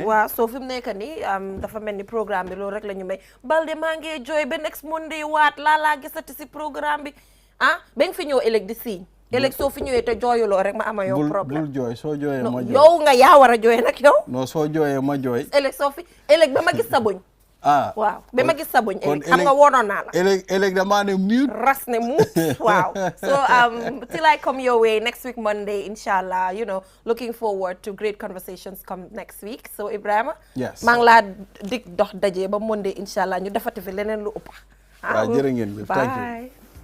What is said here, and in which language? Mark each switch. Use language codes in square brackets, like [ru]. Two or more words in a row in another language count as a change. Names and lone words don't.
[wo] waaw so fi mu nekk nii dafa mel ni programme bi loolu rek la ñu may Balde maa ngi jooy ba [en] next Monday [wo] waat laa gisati si programme bi ba nga fi ñëw ëllëg di siiñ ëllëg soo fi ñëwee te jooyuloo rek ma ama yow problème bul jooy soo jooyee ma jooy yow nga yaa war a jooy nag yow non soo jooyee ma jooy ëllëg ba ma gis sa buñ waaw ba ma gis sa buñ ëllëg xam nga woonoon naa la ëllëg damaa ne mute ras ne mute waaw so [en] till I come your way next week Monday inshallah you know looking forward to great conversations come next week [wo] so Ibrahima maa ngi laa dig dox daje ba Monday inshallah ñu defati fi leneen lu ëpp waaw jërë ngeen [en] thank you